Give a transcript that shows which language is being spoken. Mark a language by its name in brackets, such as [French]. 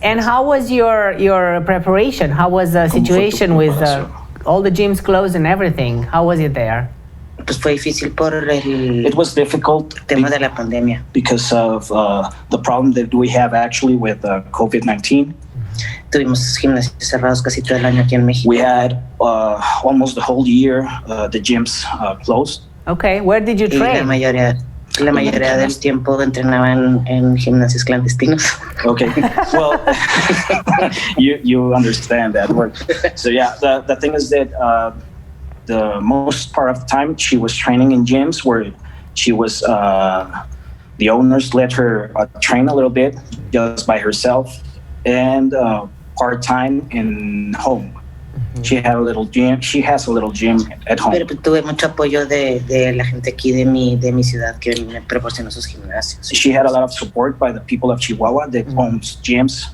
[English] And how was your preparation? How was the situation with all the gyms closed and everything? How was it there? [Spanish] Pues fue difícil por [English] It was difficult [Spanish] tema de la pandemia. [English] Because of the problem that we have actually with COVID-19. [Spanish] Tuvimos gimnasios cerrados casi todo el año aquí en México. [English] We had almost the whole year the gyms closed. Okay, where did you train? [Spanish] La mayoría del tiempo entrenaba en gimnasios clandestinos. [English] Okay, well, you understand that word. So yeah, the thing is that the most part of the time she was training in gyms where she was, the owners let her train a little bit just by herself. And part-time in home. She had a little gym. She has a little gym at home. [Spanish] Pero tuve mucho apoyo de la gente aquí de mi ciudad que me proporcionó sus gimnasios. [English] She had a lot of support by the people of Chihuahua that owns gyms.